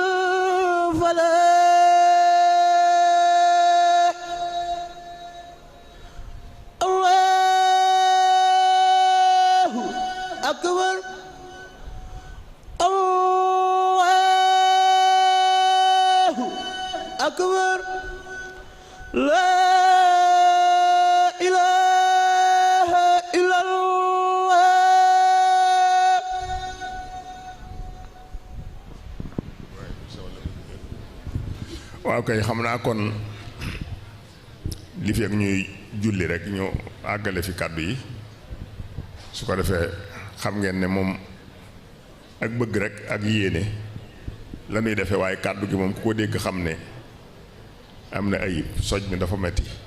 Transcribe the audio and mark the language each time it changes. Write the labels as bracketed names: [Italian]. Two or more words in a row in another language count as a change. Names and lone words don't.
[Arabic] الفلاح الله أكبر أكبر لا إله إلا الله [Wolof] waaw kay xam naa kon li fi ak ñuy julli rek ñu àggale fi kàddu yi su ko defee xam ngeen ne moom ak bëgg rek ak yéene la muy defee waaye kàddu gi moom ku ko dégg xam ne am na ayib soj mi dafa metti